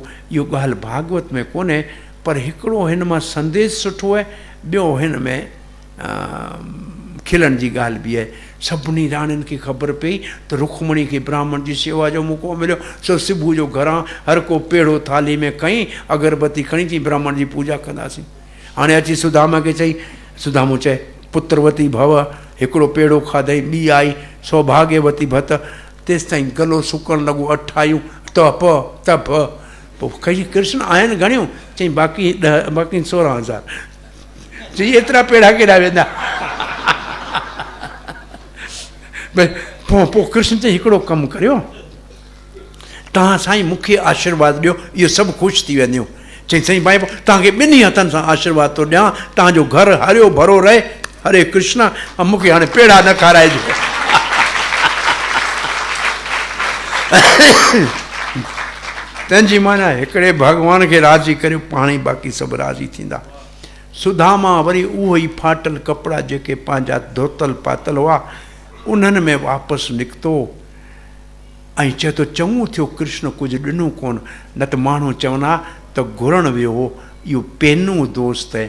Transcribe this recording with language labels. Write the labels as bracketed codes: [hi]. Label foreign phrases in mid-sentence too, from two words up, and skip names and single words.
[sd] इहो ॻाल्हि भागवत में कोन्हे, पर हिकिड़ो हिन मां संदेश सुठो आहे, ॿियो हिन में खिलण जी ॻाल्हि बि आहे। सभिनी राणियुनि खे ख़बर पई त रुक्मणी खे ब्राह्मण जी सेवा जो मौक़ो मिलियो, सो सुबुह जो घरां हर को पेड़ो थाली में खईं, अगरबत्ती खणी थी ब्राह्मण जी पूॼा कंदासीं। हाणे अची सुदामा खे चई, सुदामो चए [sa] पुत्रवती भव, [sd] हिकिड़ो पेड़ो खाधई, ॿी आई [sa] सौभाग्यवती भत। [sd] तेसिताईं गलो सुकणु लॻो, अठायूं तप तप। पोइ कई कृष्ण आहिनि घणियूं? चई बाक़ी 16,000। चई एतिरा पेड़ा केॾा वेंदा? पोइ कृष्ण चई हिकिड़ो कमु करियो, तव्हां साईं मूंखे आशीर्वाद ॾियो, इहो सभु ख़ुशि थी वेंदियूं। चई साईं भाई तव्हांखे ॿिन्ही हथनि सां आशीर्वाद थो ॾियां, तव्हांजो घर हरियो भरो रहे, हरे कृष्ण। मूंखे हाणे पेड़ा न खाराइजो। तंहिंजी माना हिकिड़े भॻवान खे राज़ी करियो, पाण ई बाक़ी सभु राज़ी थींदा। सुदामा वरी उहो ई फाटल कपिड़ा जेके पंहिंजा धोतल पातल हुआ उन्हनि में वापसि निकितो ऐं चए थो चङो थियो कृष्ण कुझु ॾिनो कोन, न त माण्हू चवंदा त घुरणु वियो हो, इहो पेनू दोस्त आहे।